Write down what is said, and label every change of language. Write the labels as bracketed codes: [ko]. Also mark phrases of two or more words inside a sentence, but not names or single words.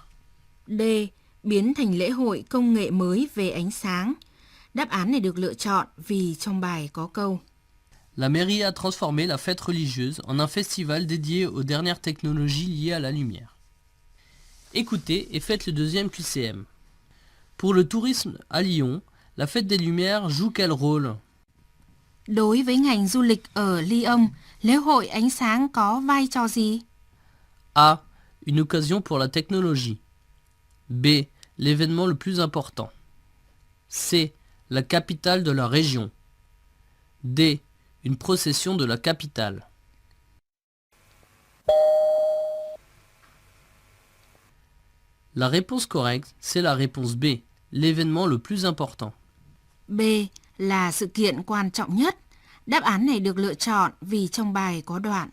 [fr] D. [vi] Biến thành lễ hội công nghệ mới về ánh sáng. Đáp án này được lựa chọn vì trong bài có câu [fr] La mairie a transformé la fête religieuse en un festival dédié aux dernières technologies liées à la lumière. Écoutez et faites le deuxième QCM. Pour le tourisme à Lyon, la fête des Lumières joue quel rôle? [vi] Đối với ngành du lịch ở Lyon, lễ hội ánh sáng có vai trò gì? [fr] A. Une occasion pour la technologie. B. L'événement le plus important. C. La capitale de la région. D. Une procession de la capitale. La réponse correcte, c'est la réponse B, l'événement le plus important. B. [vi] Là sự kiện quan trọng nhất. Đáp án này được lựa chọn vì trong bài có đoạn